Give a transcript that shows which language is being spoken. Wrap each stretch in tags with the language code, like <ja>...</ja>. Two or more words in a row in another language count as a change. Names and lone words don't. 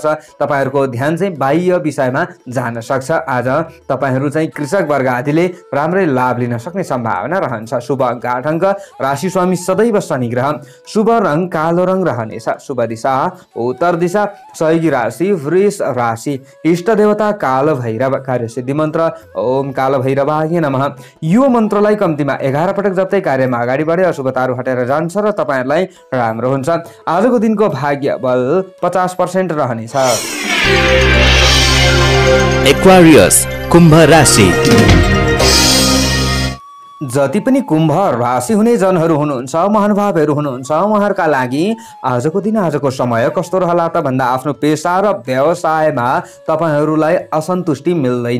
<ne>तपाईहरूको ध्यान चाहिँ बाह्य विषयमा जान सक्छ। आज तपाईहरू चाहिँ कृषक वर्ग आदिले राम्रै लाभ लिन सक्ने सम्भावना रहन्छ। शुभ अङ्क 8 अङ्क, राशि स्वामी सदैव शनि ग्रह। शुभ रङ कालो रङ रहनेछ। शुभ दिशा उत्तर दिशा। सहयोगी राशि वृष राशि। इष्ट देवता काल भैरव। कार्यसिद्धि मन्त्र</ne> <sa>ओम काल भैरवाय नमः।</sa> <ne>यो मन्त्रलाई कम्तीमा 11 पटक जप्दै कार्यमा अगाडि बढे अशुभताहरू हटेर जान्छ र तपाईहरुलाई राम्रो हुन्छ। आजको दिनको भाग्य बल 50% रहनेछ। Aquarius, कुम्भ राशि। जति पनि कुम्भ राशि हुने जनहरू हुनुहुन्छ, महानुभावहरू हुनुहुन्छ, उहाँहरूका लागि आजको दिन, आजको समय कस्तो रहला त भन्दा आफ्नो पेशा र व्यवसायमा तपाईहरूलाई असन्तुष्टि मिल्दैन।</ne>